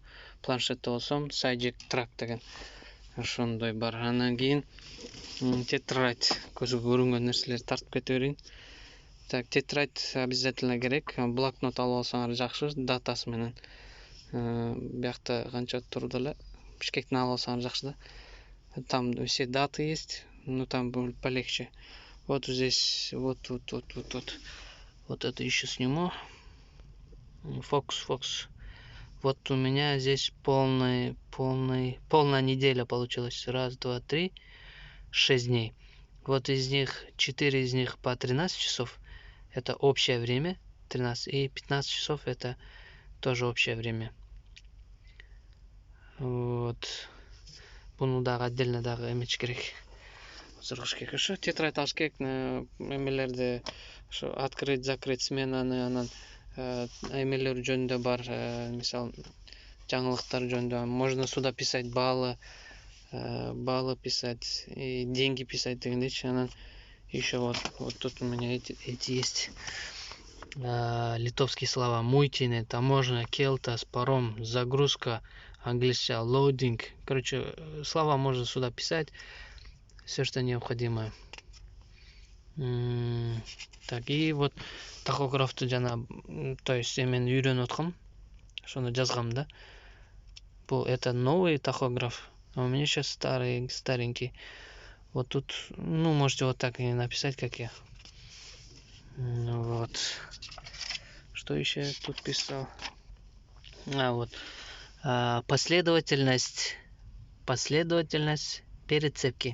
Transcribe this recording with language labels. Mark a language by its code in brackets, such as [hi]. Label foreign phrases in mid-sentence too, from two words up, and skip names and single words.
[ky] Планшетте болсом Sajik Track деген ошондой бар. Андан кийин тетрадь, көзгө көрүнгөн нерселерди тартып кете берейин. [ru] Так, тетрадь обязательно [ky] керек. Блокнот алып алсаңар жакшы, датасы менен. Биякта канча турду эле. Бишкектен алып алсаңар жакшы да. [ru] Там все даты есть, но там полегче. Вот здесь, вот это еще сниму. Фокус. Вот у меня здесь полная неделя получилась. 1, 2, 3, 6 дней. Вот из них 4 из них по 13 часов. Это общее время. 13 и 15 часов это тоже общее время. Вот. [ky] Буну дагы отдельно дагы эмеч керек. Сыргыш керек. Ошо тетрадь алыш керек. Эмелерди ошо [ru] открыть, закрыть [ky] сменаны, анан эмелер жөнүндө бар, мисалы жаңылыктар жөнүндө. [ru] Можно сюда писать баллы писать и деньги писать дегендейчи. Анан еще вот тут у меня эти есть литовские слова: муйтине, таможня, келтас, паром, загрузка, английский loading. Короче, слова можно сюда писать, все, что необходимо. Так, и вот тахографты жана, то есть мен үйрөнүп аткам, ошону жазгам да. Это новый тахограф, а у меня сейчас старенький. Вот тут, можете вот так и написать, как я. Вот. Что еще я тут писал? Вот. Последовательность перецепки.